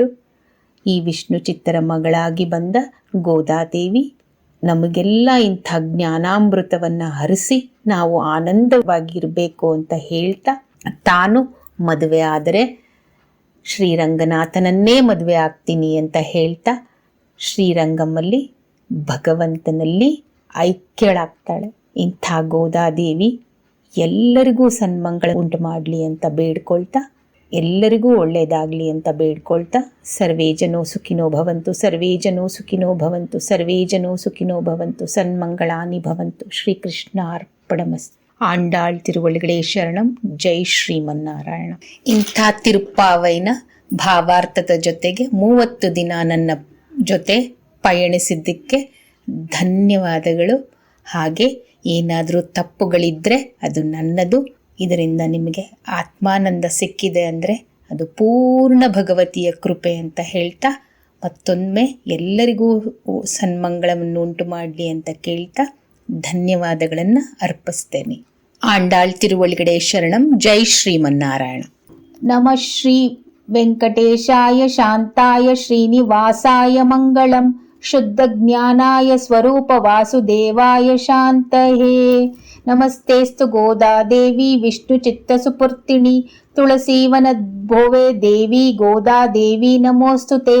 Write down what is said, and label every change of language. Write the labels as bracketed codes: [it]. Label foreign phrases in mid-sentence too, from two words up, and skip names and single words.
[kn] ಈ ವಿಷ್ಣು ಚಿತ್ತರ ಮಗಳಾಗಿ ಬಂದ ಗೋದಾದೇವಿ ನಮಗೆಲ್ಲ ಇಂಥ ಜ್ಞಾನಾಮೃತವನ್ನು ಹರಿಸಿ ನಾವು ಆನಂದವಾಗಿರಬೇಕು ಅಂತ ಹೇಳ್ತಾ, ತಾನು ಮದುವೆ ಆದರೆ ಶ್ರೀರಂಗನಾಥನನ್ನೇ ಮದುವೆ ಆಗ್ತೀನಿ ಅಂತ ಹೇಳ್ತಾ ಶ್ರೀರಂಗಮ್ಮಲ್ಲಿ ಭಗವಂತನಲ್ಲಿ ಐಕ್ಯಳಾಗ್ತಾಳೆ. ಇಂಥ ಗೋದಾದೇವಿ ಎಲ್ಲರಿಗೂ ಸನ್ಮಂಗಳ ಉಂಟು ಮಾಡಲಿ ಅಂತ ಬೇಡ್ಕೊಳ್ತಾ, ಎಲ್ಲರಿಗೂ ಒಳ್ಳೆಯದಾಗಲಿ ಅಂತ ಬೇಡ್ಕೊಳ್ತಾ, [sa] ಸರ್ವೇ ಜನೋ ಸುಖಿನೋ ಭವಂತು, ಸರ್ವೇ ಜನೋ ಸುಖಿನೋ ಭವಂತು, ಸರ್ವೇ ಜನೋ ಸುಖಿನೋ ಭವಂತು, ಸನ್ಮಂಗಳಾನಿ ಭವಂತು. ಶ್ರೀಕೃಷ್ಣ ಅರ್ಪಣಮಸ್ತು. ಆಂಡಾಳ್ ತಿರುವಳಿಗಡೆ ಶರಣಂ. ಜೈ ಶ್ರೀಮನ್ನಾರಾಯಣ. [kn] ಇಂಥ ತಿರುಪ್ಪಾವೈನ ಭಾವಾರ್ಥದ ಜೊತೆಗೆ 30 ದಿನ ನನ್ನ ಜೊತೆ ಪಯಣಿಸಿದ್ದಕ್ಕೆ ಧನ್ಯವಾದಗಳು. ಹಾಗೆ ಏನಾದರೂ ತಪ್ಪುಗಳಿದ್ದರೆ ಅದು ನನ್ನದು. ಇದರಿಂದ ನಿಮಗೆ ಆತ್ಮಾನಂದ ಸಿಕ್ಕಿದೆ ಅಂದರೆ ಅದು ಪೂರ್ಣ ಭಗವತಿಯ ಕೃಪೆ ಅಂತ ಹೇಳ್ತಾ, ಮತ್ತೊಮ್ಮೆ ಎಲ್ಲರಿಗೂ ಸನ್ಮಂಗಳವನ್ನು ಉಂಟು ಮಾಡಲಿ ಅಂತ ಕೇಳ್ತಾ ಧನ್ಯವಾದಗಳನ್ನು ಅರ್ಪಿಸ್ತೇನೆ. [sa] ಆಂಡಾಳ್ ತಿರುವಳಿಗಡೆ ಶರಣಂ. ಜೈ ಶ್ರೀಮನ್ನಾರಾಯಣ. ನಮಃ ಶ್ರೀ ವೆಂಕಟೇಶಾಯ ಶಾಂತಾಯ ಶ್ರೀನಿವಾಸಾಯ ಮಂಗಳಂ. ಶುದ್ಧ ಜ್ಞಾನಾಯ ಸ್ವರೂಪ ವಾಸುದೇವಾಯ ಶಾಂತಯೇ. ನಮಸ್ತೇಸ್ತು ಗೋದಾದೇವಿ ವಿಷ್ಣು ಚಿತ್ತ ಸುಪೂರ್ತಿಣಿ. ತುಳಸೀವನ ಭೋವೆ ದೇವಿ ಗೋದಾದೇವಿ ನಮೋಸ್ತುತೆ.